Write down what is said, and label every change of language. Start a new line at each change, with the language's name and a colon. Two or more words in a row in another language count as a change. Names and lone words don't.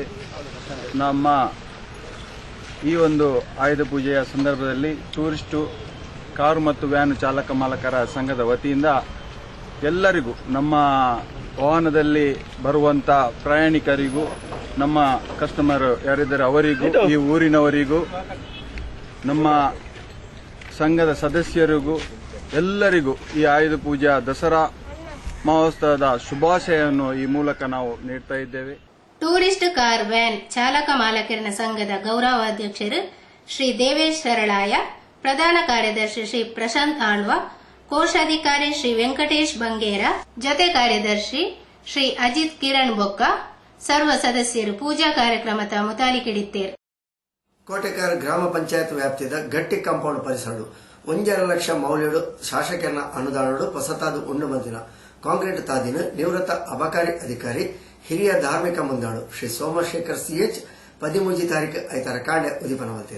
Kannada: ನಮ್ಮ ಈ ಒಂದು ಆಯುಧ ಪೂಜೆಯ ಸಂದರ್ಭದಲ್ಲಿ ಟೂರಿಸ್ಟು ಕಾರು ಮತ್ತು ವ್ಯಾನ್ ಚಾಲಕ ಮಾಲಕರ ಸಂಘದ ವತಿಯಿಂದ ಎಲ್ಲರಿಗೂ, ನಮ್ಮ ವಾಹನದಲ್ಲಿ ಬರುವಂತ ಪ್ರಯಾಣಿಕರಿಗೂ, ನಮ್ಮ ಕಸ್ಟಮರ್ ಯಾರಿದ್ದಾರೆ ಅವರಿಗೂ, ಈ ಊರಿನವರಿಗೂ, ನಮ್ಮ ಸಂಘದ ಸದಸ್ಯರಿಗೂ ಎಲ್ಲರಿಗೂ ಈ ಆಯುಧ ಪೂಜಾ ದಸರಾ ಮಹೋತ್ಸವದ ಶುಭಾಶಯವನ್ನು ಈ ಮೂಲಕ ನಾವು ನೀಡ್ತಾ ಇದ್ದೇವೆ. ಟೂರಿಸ್ಟ್ ಕಾರ್ ವ್ಯಾನ್ ಚಾಲಕ ಮಾಲಕರ ಸಂಘದ ಗೌರವಾಧ್ಯಕ್ಷರು ಶ್ರೀ ದೇವೇಶ್ ಶರಳಾಯ, ಪ್ರಧಾನ ಕಾರ್ಯದರ್ಶಿ ಶ್ರೀ ಪ್ರಶಾಂತ್ ಆಳ್ವ, ಕೋಶಾಧಿಕಾರಿ ಶ್ರೀ ವೆಂಕಟೇಶ್ ಬಂಗೇರ, ಜೊತೆ ಕಾರ್ಯದರ್ಶಿ ಶ್ರೀ ಅಜಿತ್ ಕಿರಣ್ ಬೊಕ್ಕ, ಸರ್ವ ಸದಸ್ಯರು ಪೂಜಾ ಕಾರ್ಯಕ್ರಮದ ಮುತಾಲಿಕಿಡಿದ್ದೇರು.
Tulu: ಕೋಟೆಕಾರ ಗ್ರಾಮ ಪಂಚಾಯತ್ ವ್ಯಾಪ್ತಿದ ಗಟ್ಟಿ ಕಾಂಪೌಂಡ್ ಪರಿಸರಡು 1.5 ಲಕ್ಷ ಮೌಲ್ಯಡು ಶಾಸಕರ ಅನುದಾನಡು ಹೊಸತಾದು ಉಂಡು ಮಂದಿನ ಕಾಂಕ್ರೀಟ್ ತಾದಿನ ನಿವೃತ್ತ ಅಬಕಾರಿ ಅಧಿಕಾರಿ ಹಿರಿಯ ಧಾರ್ಮಿಕ ಮುಂದಾಳು ಶ್ರೀ ಸೋಮಶೇಖರ್ ಸಿಎಚ್ 13 ತಾರೀಕು ಐತರ ಕಾಂಡೆ ಉದಿಪನವಲ್ತೇರು.